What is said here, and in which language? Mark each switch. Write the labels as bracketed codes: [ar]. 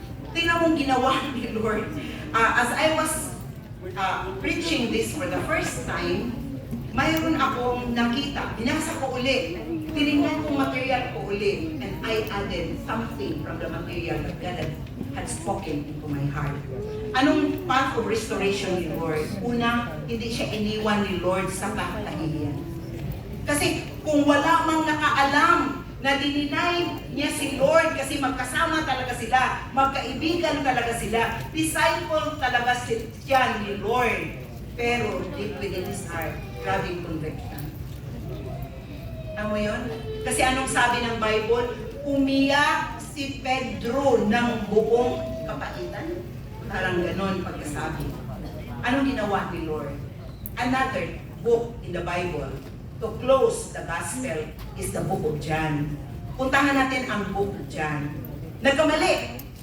[tl] Tingnan mong ginawa ni Lord. [en] As I was preaching this for the first time, [tl] mayroon akong nakita, binasa ko uli, [en] tinignan kong material ko uli, and I added something from the material that God had spoken into my heart. [tl] Anong path of restoration ni Lord? Una, hindi siya iniwan ni Lord sa kahihiyan. Kasi kung wala mang nakaalam na dininay niya si Lord kasi magkasama talaga sila, magkaibigan talaga sila, disciple talaga siya ni Lord. [en] Pero deep within his heart, grabing conviction. [tl] Alam mo yun? Kasi anong sabi ng Bible? Umiyak si Pedro ng buong kapaitan. Parang ganon pagkasabi. Anong ginawa ni Lord? [en] Another book in the Bible to close the gospel is the book of John. [tl] Puntahan natin ang book of John. Nagkamali.